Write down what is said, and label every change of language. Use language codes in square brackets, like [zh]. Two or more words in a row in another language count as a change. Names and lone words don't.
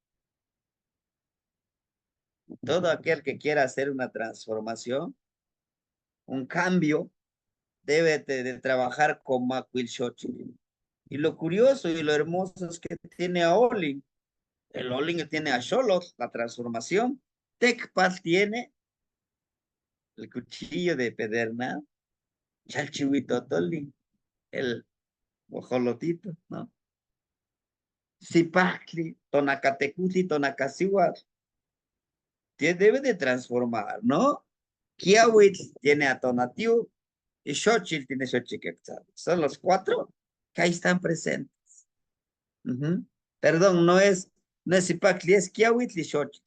[es] Todo aquel que quiera hacer una transformación, un cambio, debe de trabajar con Macuilxochitl. Y lo curioso y lo hermoso es que tiene a Olin. El Olin tiene a Xolotl, la transformación. Tecpat tiene el cuchillo de pedernal. Chalchihuitotolin, el ojolotito, ¿no? Zipacli, Tonacatecutli, Tonacasihuatl. Debe de transformar, ¿no? Kiawitl tiene a Tonatiu y Xochitl tiene Xochiquetzal. Son los 4 que ahí están presentes. Perdón, no es Zipacli, es Kiawitl y Xochitl.